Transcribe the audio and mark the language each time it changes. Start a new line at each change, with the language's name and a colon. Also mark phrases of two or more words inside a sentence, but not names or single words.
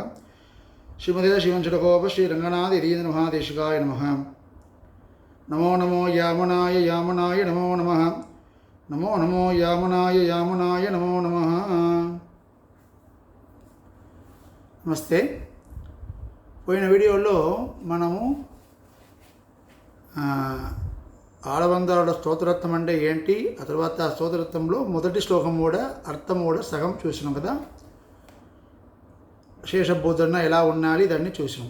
Sanskrit: श्रीमते श्रीवंशटकोप श्री रंगनाथ यतीन्द्र महादेशिकाय नमः। नमो नमो यामनाय यामनाय नमो नमः। नमो नमो यामनाय यामनाय नमो नमः। नमस्ते।
Telugu: పోయిన వీడియోలో మనము ఆళవందాల స్తోత్రరత్నం అంటే ఏంటి, ఆ తర్వాత స్తోత్రరత్నంలో మొదటి శ్లోకం కూడా అర్థం కూడా సగం చూసినాం కదా. శేషబోధన ఎలా ఉండాలి దాన్ని చూసినాం.